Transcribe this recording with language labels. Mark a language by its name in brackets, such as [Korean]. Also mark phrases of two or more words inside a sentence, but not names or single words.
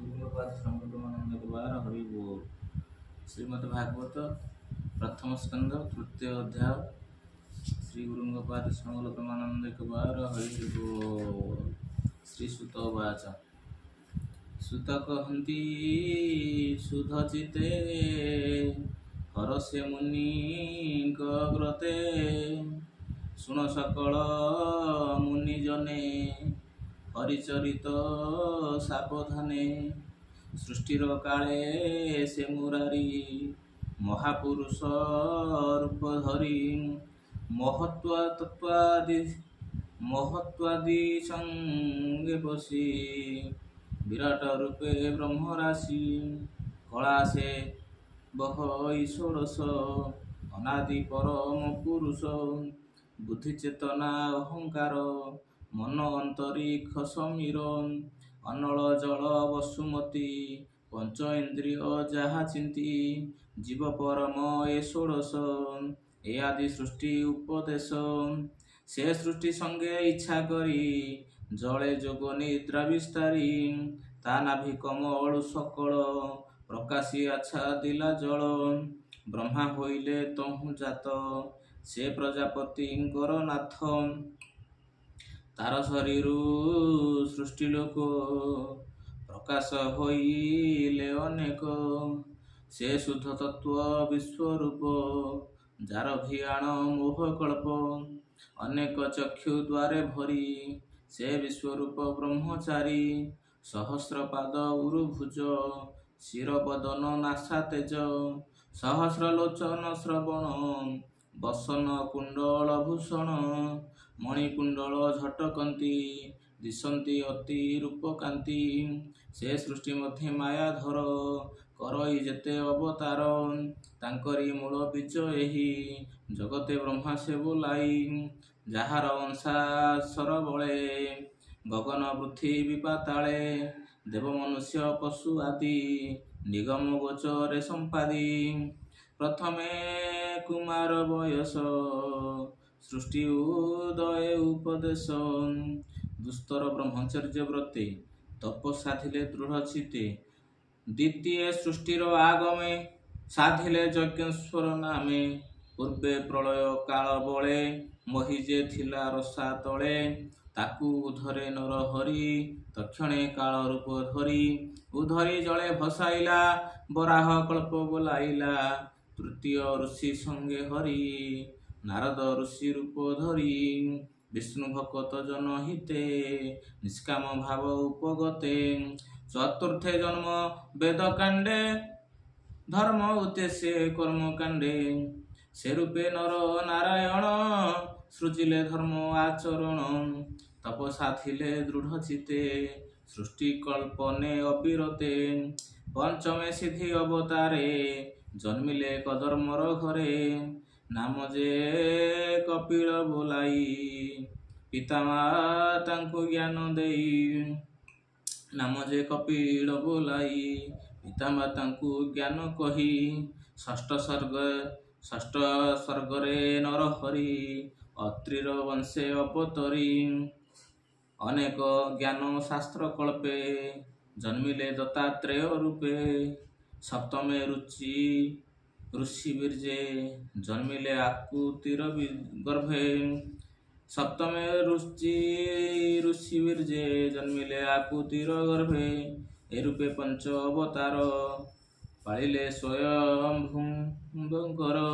[Odia] ଗୁରୁଙ୍ଗପାଦ ସଂଗତମାନନ୍ଦ ଦ୍ୱାରା ହରି ବୋଲ। ଶ୍ରୀମଦ୍ ଭାଗବତ ପ୍ରଥମ ସ୍କନ୍ଦ ତୃତୀୟ ଅଧ୍ୟାୟ ଶ୍ରୀ ଗୁରୁଙ୍ଗପାଦ ସଂଗତମାନନ୍ଦ ଦ୍ୱାରା ହରି ବୋଲ। ଶ୍ରୀ ସୁତ ଉବାଚ ସୁତ କହନ୍ତି ସୁଧଚିତେ ହରସ୍ୟ ମୁନି ଗ୍ରତେ ଶୁଣ ସକଳ ମୁନିଜନେ ହରିଚରିତ ସାବଧାନେ ସୃଷ୍ଟିର କାଳେ ସେ ମୁରାରୀ ମହାପୁରୁଷ ରୂପ ଧରୀ ମହତ୍ୱାଦି ସଙ୍ଗେ ବସି ବିରାଟ ରୂପେ ବ୍ରହ୍ମରାଶି କଳା ସେ ବହ ଷୋଡ଼ଶ ଅନାଦି ପରମ ପୁରୁଷ ବୁଦ୍ଧି ଚେତନା ଅହଂକାର ମନ ଅନ୍ତରୀକ୍ଷ ସମୀର ଅନଳ ଜଳ ବସୁମତୀ ପଞ୍ଚ ଇନ୍ଦ୍ରିୟ ଯାହା ଚିନ୍ତି ଜୀବ ପରମ ଏ ଷୋଡ଼ଶ ଏ ଆଦି ସୃଷ୍ଟି ଉପଦେଶ ସେ ସୃଷ୍ଟି ସଙ୍ଗେ ଇଚ୍ଛା କରି ଜଳେ ଯୋଗ ନିଦ୍ରା ବିସ୍ତାରି ତା ନାଭି କମଳ ସକଳ ପ୍ରକାଶି ଆଚ୍ଛା ଦିଲା ଜଳ ବ୍ରହ୍ମା ହୋଇଲେ ତହୁ ଜାତ ସେ ପ୍ରଜାପତିଙ୍କର ନାଥ ତାର ଶରୀରୁ ସୃଷ୍ଟି ଲୋକ ପ୍ରକାଶ ହୋଇଲେ ଅନେକ ସେ ଶୁଦ୍ଧ ତତ୍ତ୍ୱ ବିଶ୍ୱରୂପ ଯାର ଭିୟାଣ ମୋହ କଳ୍ପ ଅନେକ ଚକ୍ଷୁ ଦ୍ୱାରେ ଭରି ସେ ବିଶ୍ୱରୂପ ବ୍ରହ୍ମଚାରୀ ସହସ୍ର ପାଦ ଉରୁଭୁଜ ଶିର ବଦନ ନାସା ତେଜ ସହସ୍ର ଲୋଚନ ଶ୍ରବଣ ବସନ କୁଣ୍ଡଳ ଭୂଷଣ ମଣିକୁଣ୍ଡଳ ଝଟକନ୍ତି ଦିଶନ୍ତି ଅତି ରୂପକାନ୍ତି ସେ ସୃଷ୍ଟି ମଧ୍ୟ ମାୟାଧର କରଇ ଯେତେ ଅବତାର ତାଙ୍କରି ମୂଳ ବୀଜ ଏହି ଜଗତେ ବ୍ରହ୍ମା ସେ ବୋଲାଇ ଯାହାର ଅଂଶାସର ବଳେ ଗଗନ ପୃଥ୍ୱୀ ପାତାଳେ ଦେବ ମନୁଷ୍ୟ ପଶୁ ଆଦି ନିଗମ ଗୋଚରେ ସମ୍ପାଦି ପ୍ରଥମେ କୁମାର ବୟସ ସୃଷ୍ଟି ଉଦୟ ଉପଦେଶ ଦୁସ୍ତର ବ୍ରହ୍ମଚର୍ଯ୍ୟ ବ୍ରତେ ତପ ସାଧିଲେ ଦୃଢ଼ ଚିତେ ଦ୍ୱିତୀୟ ସୃଷ୍ଟିର ଆଗମେ ସାଧିଲେ ଯଜ୍ଞେଶ୍ୱର ନାମେ ପୂର୍ବେ ପ୍ରଳୟ କାଳ ବଳେ ମହିଜେ ଥିଲା ରସା ତଳେ ତାକୁ ଉଧରେ ନର ହରି ତକ୍ଷଣେ କାଳ ରୂପ ଧରି ଉଧରି ଜଳେ ଭସାଇଲା ବରାହ କଳ୍ପ ବୋଲାଇଲା ତୃତୀୟ ଋଷି ସଙ୍ଗେ ହରି ନାରଦ ଋଷି ରୂପ ଧରି ବିଷ୍ଣୁ ଭକ୍ତ ଜନ ହିତେ ନିଷ୍କାମ ଭାବ ଉପଗତେ ଚତୁର୍ଥେ ଜନ୍ମ ବେଦ କାଣ୍ଡେ ଧର୍ମ ଉଦ୍ଦେଶ୍ୟ କର୍ମ କାଣ୍ଡେ ସେ ରୂପେ ନର ନାରାୟଣ ସୃଜିଲେ ଧର୍ମ ଆଚରଣ ତପସା ଥିଲେ ଦୃଢ଼ ଚିତେ ସୃଷ୍ଟି କଳ୍ପନେ ଅବିରତେ ପଞ୍ଚମେ ସିଦ୍ଧି ଅବତାରେ ଜନ୍ମିଲେ କଦର୍ମର ଘରେ ନାମ ଯେ କପିଳ ବୋଲାଇ ପିତାମାତାଙ୍କୁ ଜ୍ଞାନ ଦେଇ ନାମ ଯେ କପିଳ ବୋଲାଇ ପିତାମାତାଙ୍କୁ ଜ୍ଞାନ କହି ଷଷ୍ଠ ସ୍ୱର୍ଗରେ ନର ହରି ଅତ୍ରିର ବଂଶେ ଅପତରି ଅନେକ ଜ୍ଞାନ ଶାସ୍ତ୍ର କଳ୍ପେ ଜନ୍ମିଲେ ଦତ୍ତାତ୍ରେୟ ରୂପେ ସପ୍ତମେ ଋଷି ବୀର୍ଜେ ଜନ୍ମିଲେ ଆକୁତିର ଗର୍ଭେ ସପ୍ତମେ ଋଷି ବୀର୍ଜେ ଜନ୍ମିଲେ ଆକୁତିର ଗର୍ଭେ ଏ ରୂପେ ପଞ୍ଚ ଅବତାର ପାଳିଲେ ସ୍ୱୟଂ ଭୂଙ୍କର